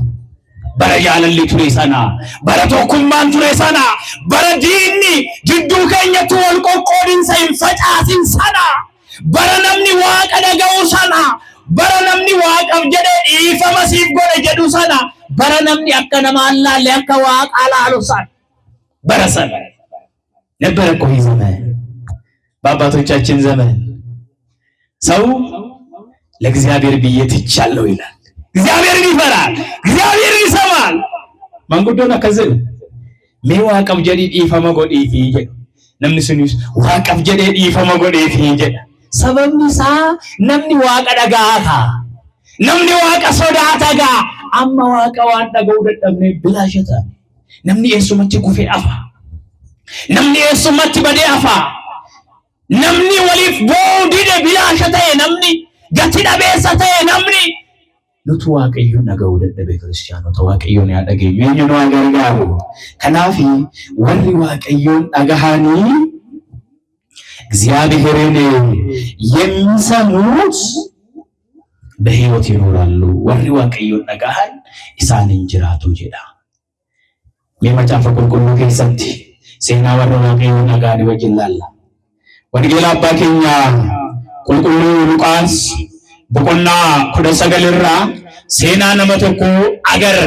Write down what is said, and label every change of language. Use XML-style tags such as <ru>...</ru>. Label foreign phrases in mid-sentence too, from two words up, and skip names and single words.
<om>Bara jaalalli ture sana, bara tokkummaan ture sana, bara diinni jidduu keenyatti wal qoqqoodinsa hin facaasin sana, bara namni waaqa dhaga'u sana, bara namni waaqaaf jedhee dhiifama siif godhe jedhu sana, bara namni akka namaan laalle akka waaqa laalu sana, bara sana</om> <am>ነበረ እኮ ይህ ዘመን በአባቶቻችን ዘመን ሰው ለእግዚአብሔር ብዬ ትቻለሁ ይላል። እግዚአብሔርን ይፈራል፣ እግዚአብሔርን ይሰማል።</am> <om>maanguddoonni kanaan mee waaqaaf jedhee dhiifama godhiif jedhu namni sunis waaqaf jedhee dhiifama godheefi jedha. Sababni isaa namni waaqa dhagaata, namni waaqa sodaata. Amma waaqa waan dhaga'uu dadhabne bilaasha ta'a. Namni eessumatti kufee hafa, namni eessumatti badee hafa, namni waliif boodide bilaasha ta'e, namni gati dhabeessa ta'e, namni nutu waaqayyoon dhaga'uu dadhabe. Kiristaanota waaqayyoon yaa dhageenyu, eenyu nu gargaaru. Kanaaf warri waaqayyoon dhagahanii</om> <am>እግዚአብሔርን የሚሰሙት በሕይወት ይኖራሉ።</am> <om>ወሪ waaqayyoon dhagahan isaan injiraatu jedha. Mee macaafa qulqulluu keessatti seenaa warra waaqayyoon dhagahan wajjin laalla. Wangeela abbaa keenya qulqulluu Luqaas boqonnaa 19 irraa seenaa nama tokko agarra.</om>